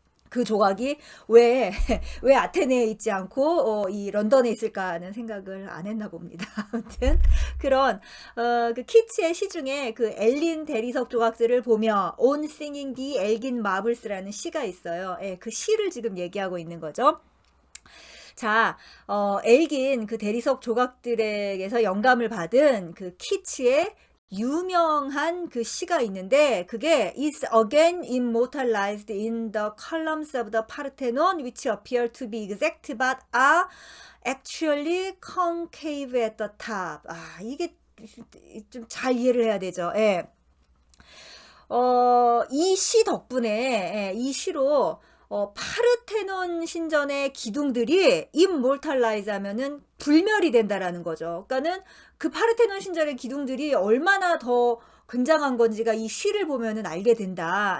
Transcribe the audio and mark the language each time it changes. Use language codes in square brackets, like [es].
[ko] 그 조각이 왜 아테네에 있지 않고 이 런던에 있을까 하는 생각을 안 했나 봅니다. 아무튼 그런 그 키츠의 시 중에 그 엘린 대리석 조각들을 보며 [en] On Singing the Elgin Marbles [ko] 라는 시가 있어요. 예, 그 시를 지금 얘기하고 있는 거죠. 자, 엘긴 그 대리석 조각들에게서 영감을 받은 그 키츠의 유명한 그 시가 있는데 그게 [en] is again immortalized in the columns of the Parthenon which appear to be exact but are actually concave at the top. [ko] 아, 이게 좀 잘 이해를 해야 되죠. 예. 이 시 덕분에 이 시로 파르테논 신전의 기둥들이 immortalize 하면은 불멸이 된다라는 거죠. 그러니까는 그 파르테논 신전의 기둥들이 얼마나 더 굉장한 건지가 이 시를 보면은 알게 된다.